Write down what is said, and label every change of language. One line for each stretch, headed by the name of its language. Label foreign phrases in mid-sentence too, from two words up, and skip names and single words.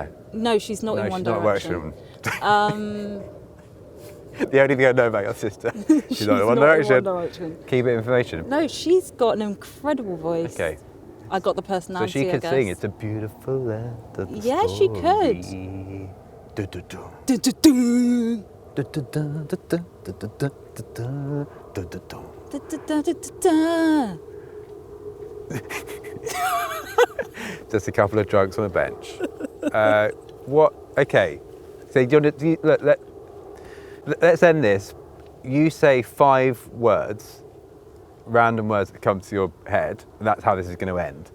English: No, she's not in One Direction. The only thing I know about your sister, she's not in One Direction. Keep it information. No, she's got an incredible voice. Okay. I got the personality. So she could I guess. sing. It's a beautiful land of the Yeah, she could. Du-du-du. Du-du-du. Du-du-du, du-du-du, du-du-du, du-du-du. Da-da-da-da-da. Just a couple of drunks on a bench. What? Okay. So let's end this. You say 5 words, random words that come to your head, and that's how this is going to end.